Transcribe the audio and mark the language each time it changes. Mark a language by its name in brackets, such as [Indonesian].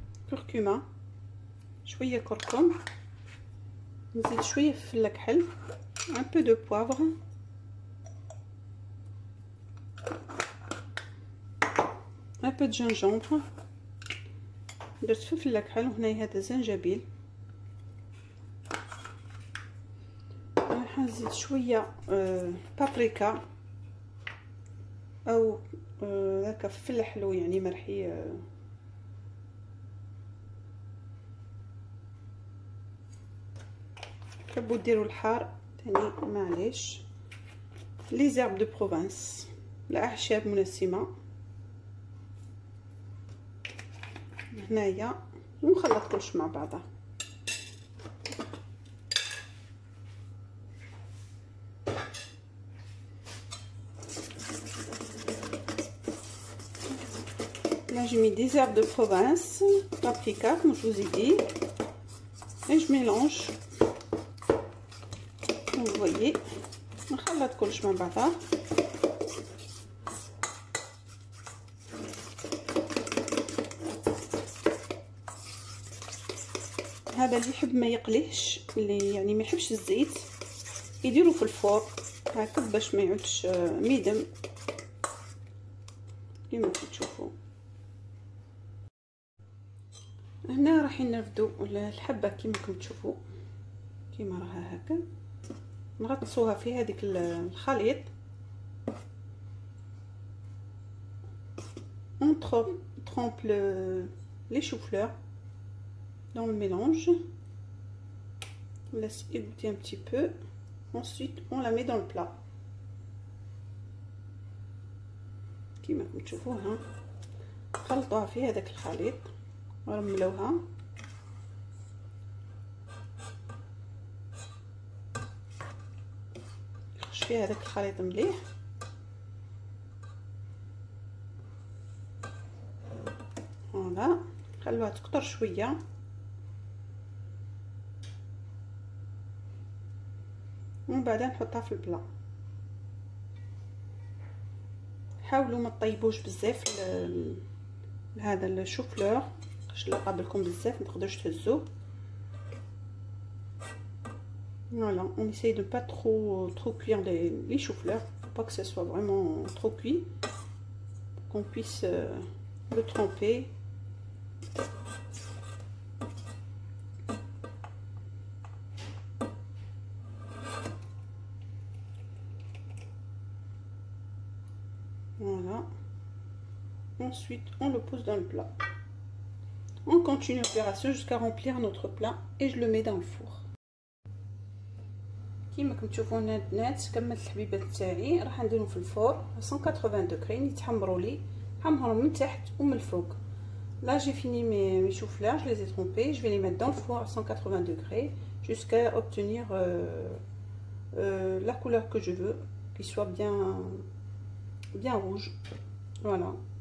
[French] Curcuma, [Arabic] شوية كركم، نزيد شوية فلفل كحل، [French] un peu de poivre, un peu de gingembre. [Arabic] درت فلفل كحل، وهنا هذا زنجبيل. راح نزيد شوية بابريكا او هكا فلفل حلو يعني مرحي. تحبوا ديروا الحار تاني معليش. لي زيرب دو بروفانس، الاعشاب منسمه هنايا، ونخلط كلش مع بعضه. [French] Là j'ai mis des herbes de Provence, paprika comme je vous ai dit, et je mélange. Vous voyez, [Arabic] نخلط كلش مع بعضها. هذا اللي يحب ما يقليش، اللي يعني ما يحبش الزيت، يديروا في الفور هكا باش ما يعودش ميدم كما تشوفوا. هنا راح نرفدوا الحبه كما تشوفوا، كما راها هكا. نغطسوها في هذيك الخليط. [French] On trempe les choux-fleurs dans le mélange. On laisse égoutter un petit peu. Ensuite on la met dans le plat [Arabic] كما تشوفوها. خلطوها في هذاك الخليط ورملوها. نشفي هذاك الخليط مليح. فوالا خلوها تكتر شويه. ومن بعد نحطها في البلا. حاولوا ما طيبوش بزاف هذا الشوفلور باش لا قابلكم بزاف ما تقدروش تهزوه. [French] Voilà, on essaye de pas trop cuire les choux-fleurs, pour pas que ça soit vraiment trop cuit, pour qu'on puisse le tremper. Voilà. Ensuite, on le pose dans le plat. On continue l'opération jusqu'à remplir notre plat et je le mets dans le four. [Arabic] كيما راكم تشوفون البنات كملت الحبيبات تاعي راح نديرهم في الفور 180 دوغري يتحمروا لي. حمرهم من تحت ومن الفوق. [French] Là j'ai fini mes choux-fleurs, je les ai trempés, je vais les mettre dans le four à 180 degrés jusqu'à obtenir la couleur que je veux, qu'il soit bien rouge. Voilà.